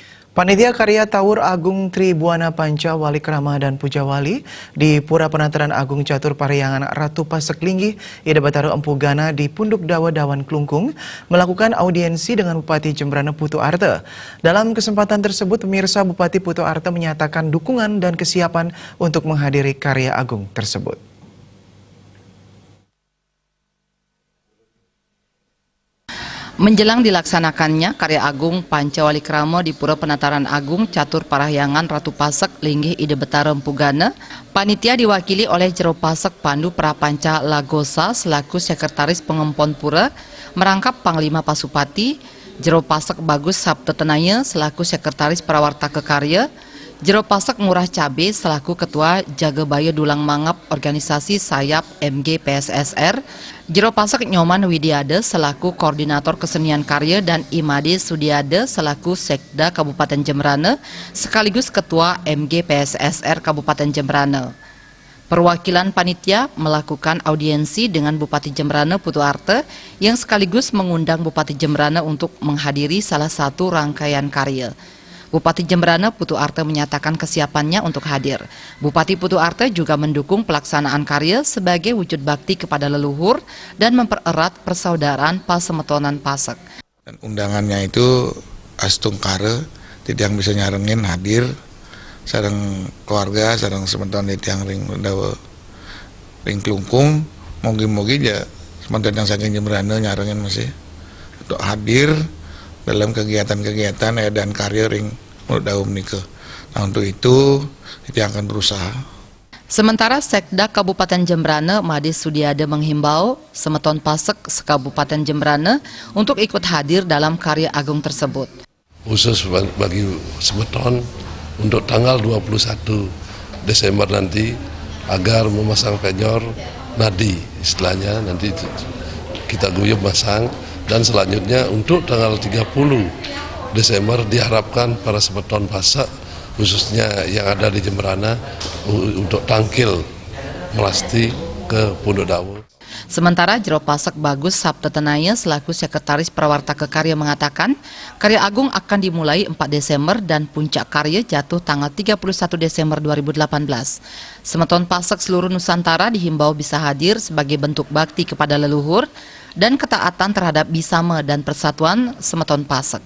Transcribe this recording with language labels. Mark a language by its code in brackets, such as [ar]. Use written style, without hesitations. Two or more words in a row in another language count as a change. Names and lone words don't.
[id] Panitia Karya Tawur Agung Tribuana Panca Wali Krama dan Pujawali di Pura Penataran Agung Catur Parahyangan Ratu Pasek Linggih Ida Batara Empu Gana di Punduk Dawa Dawan Klungkung melakukan audiensi dengan Bupati Jembrana Putu Arte. Dalam kesempatan tersebut, pemirsa Bupati Putu Arte menyatakan dukungan dan kesiapan untuk menghadiri karya agung tersebut. Menjelang dilaksanakannya karya agung Panca Wali Krama di Pura Penataran Agung Catur Parahyangan Ratu Pasek Linggih Ida Batara Empu Gana, panitia diwakili oleh Jero Pasek Pandu Prapanca Lagosa selaku Sekretaris Pengempon Pura, merangkap Panglima Pasupati, Jero Pasek Bagus Sabtetenaya selaku Sekretaris Prawarta Kekarya, Jero Pasek Ngurah Cabe selaku Ketua Jagabaya Dulang Mangap Organisasi Sayap MG PSSR, Jero Pasek Nyoman Widiade selaku Koordinator Kesenian Karya dan Imade Sudiade selaku Sekda Kabupaten Jembrana sekaligus Ketua MG PSSR Kabupaten Jembrana. Perwakilan panitia melakukan audiensi dengan Bupati Jembrana Putu Arte yang sekaligus mengundang Bupati Jembrana untuk menghadiri salah satu rangkaian karya. Bupati Jembrana Putu Arte menyatakan kesiapannya untuk hadir. Bupati Putu Arte juga mendukung pelaksanaan karya sebagai wujud bakti kepada leluhur dan mempererat persaudaraan Pasemetonan Pasek. Dan undangannya itu [ban] astung kare, [id] tidak yang bisa nyarengin hadir, sareng keluarga, sareng semeton yang [ban] ring dawa ring klungkung, mogi-mogi ya semeton [id] yang [ban] saking Jembrana nyarengin masih [id] untuk hadir dalam kegiatan-kegiatan dan karya [ban] ring daum nikah. [id] Nah, untuk itu kita akan berusaha. Sementara Sekda Kabupaten Jembrana Made Sudiade menghimbau semeton Pasek sekabupaten Jembrana untuk ikut hadir dalam karya agung tersebut. Khusus bagi semeton untuk tanggal 21 Desember nanti agar memasang penyor nadi istilahnya, nanti kita guyup masang. Dan selanjutnya untuk tanggal 30 Desember diharapkan para semeton Pasek khususnya yang ada di Jembrana untuk tangkil melasti ke Punduk Dawa. Sementara Jero Pasek Bagus Sabtetenaya selaku Sekretaris Prawarta Kekarya mengatakan karya agung akan dimulai 4 Desember dan puncak karya jatuh tanggal 31 Desember 2018. Semeton Pasek seluruh Nusantara dihimbau bisa hadir sebagai bentuk bakti kepada leluhur dan ketaatan terhadap Bisama dan Persatuan Semeton Pasek.